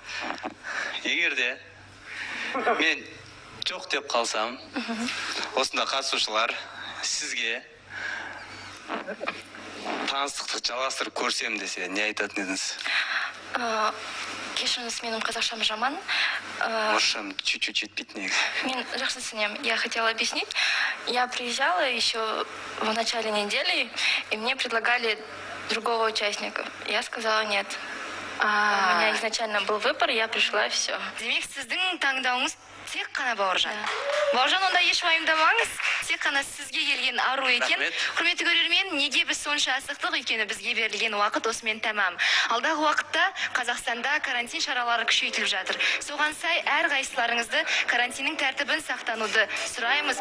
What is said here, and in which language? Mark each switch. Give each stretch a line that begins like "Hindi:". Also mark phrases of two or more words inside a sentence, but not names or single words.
Kazakh: Егер де мен жоқ деп қалсам, осында қатысушылар сізге таныстықты жалғастырып көрсем десе, не айтатын едіңіз? Кешіріңіз, менің қазақшам жаман. Орысшам чуть-чуть жетпейді негізі. Мен жақсы түсінемін.
Russian: Я хотела объяснить. Я приезжала еще в начале недели, и мне предлагали другого участника. Я сказала нет. У меня изначально был выбор, я пришла и все.
Kazakh: Демек, сіздің таңдауыңыз тек қана Бауыржан. Бауыржан, онда еш уайымдамаңыз, тек қана сізге келген ару екен. Құрметті көрермен, неге біз сонша асықтық? Өйткені бізге берілген уақыт осымен тәмам. Алдағы уақытта Қазақстанда карантин шаралары күшейтіліп жатыр. Соған сай әрқайсыларыңызды карантиннің тәртібін сақтануды сұраймыз.